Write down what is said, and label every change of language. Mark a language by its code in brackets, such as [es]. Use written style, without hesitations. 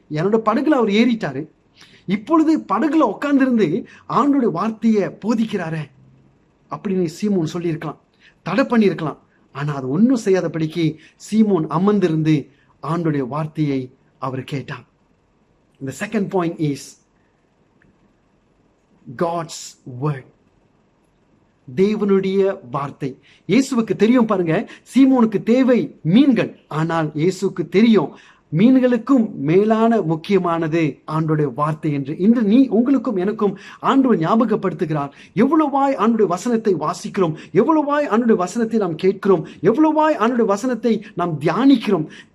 [ta] என்னோட படகுல அவர் ஏறிட்டாரு. இப்பொழுது படகுல உட்கார்ந்திருந்து ஆண்டோட வார்த்தையை போதிக்கிறாரே அப்படின்னு சீமோன் சொல்லி இருக்கலாம், தடை பண்ணி இருக்கலாம். ஆனா அது ஒன்னும் செய்யாதபடிக்கு சீமோன் அமர்ந்திருந்து ஆண்டோடைய வார்த்தையை அவர் கேட்டார். [en] The second point is God's word. [ta] தேவனுடைய வார்த்தை. இயேசுவுக்கு தெரியும், பாருங்க, சீமோனுக்கு தேவை மீன்கள். ஆனால் இயேசுக்கு தெரியும் மீன்களுக்கும் மேலான முக்கியமானது ஆண்டோடைய வார்த்தை என்று. இன்று உங்களுக்கும் எனக்கும் ஆண்டவர் ஞாபகப்படுத்துகிறார். எவ்வளவாய் ஆண்டோடைய வசனத்தை வாசிக்கிறோம், எவ்வளவாய் ஆண்டோடைய வசனத்தை நாம் கேட்கிறோம், எவ்வளவாய் ஆண்டோடைய வசனத்தை நாம் தியானிக்கிறோம்.